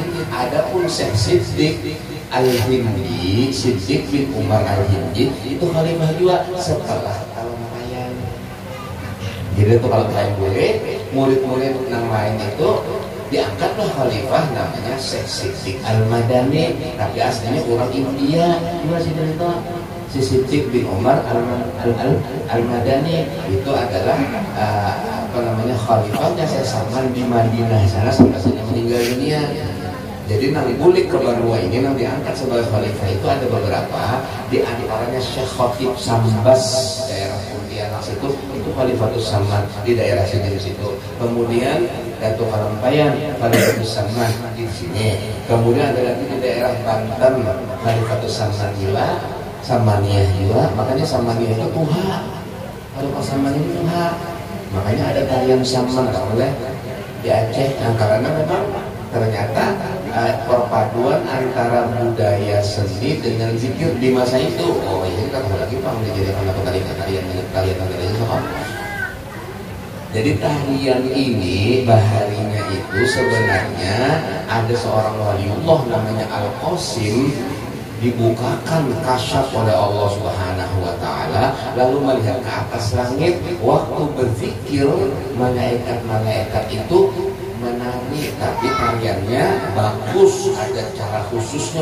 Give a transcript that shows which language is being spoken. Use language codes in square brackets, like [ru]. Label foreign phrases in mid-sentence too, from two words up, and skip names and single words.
[id] Adapun Syekh Siddiq Al-Hindi, Siddiq bin Umar Al-Hindi itu khalifah juga setelah Kalampayan. Jadi itu kalau saya boleh, murid-murid yang lain itu diangkatlah khalifah namanya Syekh Siddiq Al-Madani, tapi aslinya orang India. Gimana sih itu? Si Siddiq bin Umar Al-Madani itu adalah khalifahnya Syekh Saman di Madinah sana sampai saja meninggal dunia. Jadi nang bulik ke Banua ini nang diangkat sebagai khalifah itu ada beberapa, di antaranya Syekh Khatib Sambas daerah Pontianak itu Khalifatus Saman di daerah sini di situ. Kemudian Datuk Kalampayan Khalifatus Saman di sini. Kemudian ada lagi di daerah Banten Khalifatus Saman juga, Samaniyah juga. Makanya Samaniyah itu Tuha. Kalau pas Samaniyah itu Tuha. Makanya ada tarian Saman kalau boleh di Aceh. Nah, karena memang ternyata perpaduan antara budaya seni dengan zikir di masa itu. Oh ini kita tahu lagi Pak, menjadikan apa tarian sama. Jadi tarian ini baharinya itu sebenarnya ada seorang waliullah namanya Al-Qasim, dibukakan kasyaf oleh Allah [ar] Subhanahu wa taala, [id] lalu melihat ke atas langit waktu berzikir, malaikat-malaikat itu menari, tapi tariannya bagus, ada cara khususnya.